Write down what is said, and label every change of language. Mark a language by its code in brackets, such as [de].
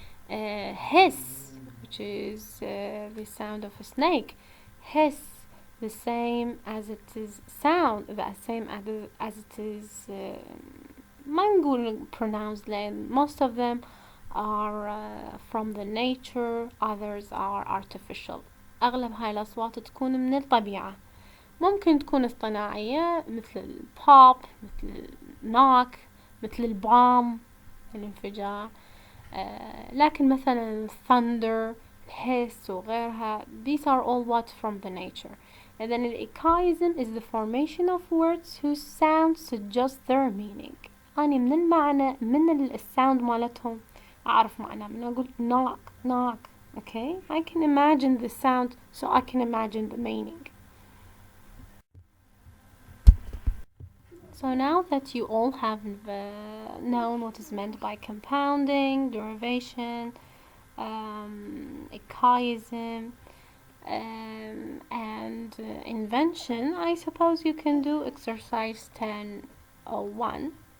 [en] Hiss, which is the sound of a snake. Hiss, the same as it is sound, the same as it is [ar] ما نقول [en] pronounced, لأن most of them are from the nature, others are artificial. [ar] أغلب هاي الأصوات تكون من الطبيعة، ممكن تكون اصطناعية مثل البوب، مثل النوك، مثل البام، الانفجار. لكن مثلا thunder, الحس وغيرها, [en] these are all what from the nature. And then echoism is the formation of words whose sounds suggest their meaning. [ar] أنا من المعنى، من الساوند مالتهم أعرف معناه. من أقول [en] knock, knock, okay, I can imagine the sound, so I can imagine the meaning. So now that you all have known what is meant by compounding, derivation, echoism, and invention, I suppose you can do exercise 10.01.